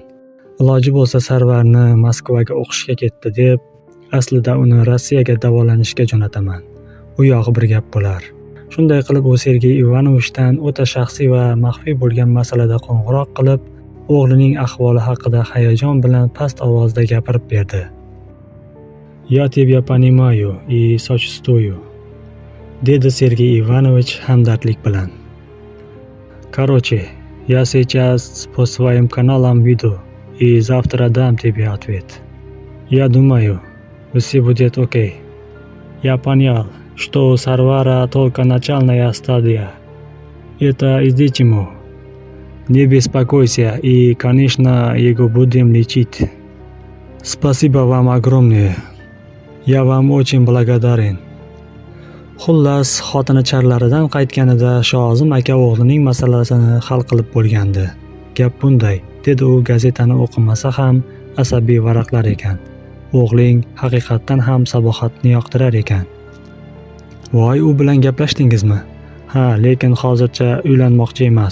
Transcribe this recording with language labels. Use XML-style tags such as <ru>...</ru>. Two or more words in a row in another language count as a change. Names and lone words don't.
<uz>Iloji bo'lsa Sarvarni Moskvaga o'qishga ketdi deb, aslida uni Rossiyaga davolanishga jo'nataman. U yog'i bir gap bo'lar. Shunday qilib u Sergey Ivanovichdan o'ta shaxsiy va maxfiy bo'lgan masalada qo'ng'iroq qilib, o'g'lining ahvoli haqida hayajon bilan past ovozda gapirib berdi.</uz> <ru>"Я тебя понимаю и сочувствую",</ru> <uz>dedi Sergey Ivanovich hamdardlik bilan.</uz> <ru>"Короче, я сейчас по своим каналам веду и завтра дам тебе ответ. Я думаю, все будет окей. Я понял, что у Сарвара только начальная стадия. Это излечимо. Не беспокойся и, конечно, его будем лечить. Спасибо вам огромное. Я вам очень благодарен".</ru> <uz>Xullas, xotini charlaridan qaytganida Shozim aka o'g'lining masalasini hal qilib bo'lgandi. Gap bunday, dedi u gazetani o'qimasa ham asabiy varaqlar ekan. O'g'ling haqiqatdan ham Sabohatni yoqtirar ekan. Voy, u bilan gaplashdingizmi? Ha, lekin hozircha uylanmoqchi emas.</uz>